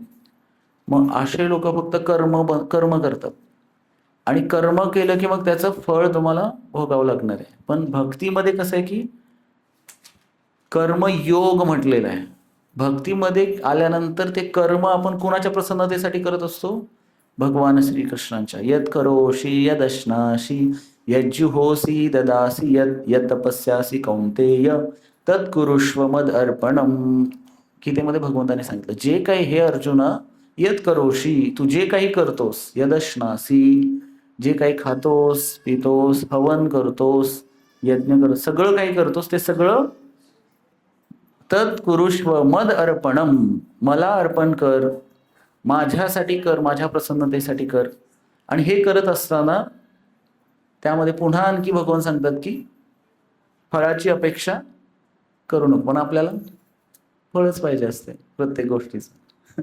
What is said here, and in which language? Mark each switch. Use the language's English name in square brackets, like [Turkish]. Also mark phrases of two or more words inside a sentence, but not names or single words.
[Marathi] मग असे लोक फक्त कर्म करतात आणि कर्म केलं की मग त्याचं फळ तुम्हाला भोगावं लागणार आहे. पण भक्तीमध्ये कसं आहे की कर्मयोग म्हटलेलं आहे. भक्तीमध्ये आल्यानंतर ते कर्म आपण कुणाच्या प्रसन्नतेसाठी करत असतो? भगवान श्रीकृष्णांच्या. [Sanskrit] यत् करोषि यदश्नासि यज्जुहोसि ददासि यत् तपस्यासि कौंतेय तत् कुरुष्व मद अर्पणम. [Marathi] गीतेमध्ये भगवंताने सांगितलं, जे काही हे अर्जुना [Sanskrit] यत् करोषि, [Marathi] तू जे काही करतोस, यदश्नासि, जे काही खातोस पितोस, हवन करतोस, यज्ञ करतोस, सगळं काही करतोस ते सगळं [Sanskrit] तत् कुरुष्व मद अर्पणम, [Marathi] मला अर्पण कर, माझ्यासाठी कर, माझ्या प्रसन्नतेसाठी कर. आणि हे करत असताना त्यामध्ये पुन्हा आणखी भगवान सांगतात की फळाची अपेक्षा करू नको. पण आपल्याला फळच पाहिजे असते प्रत्येक गोष्टीचं.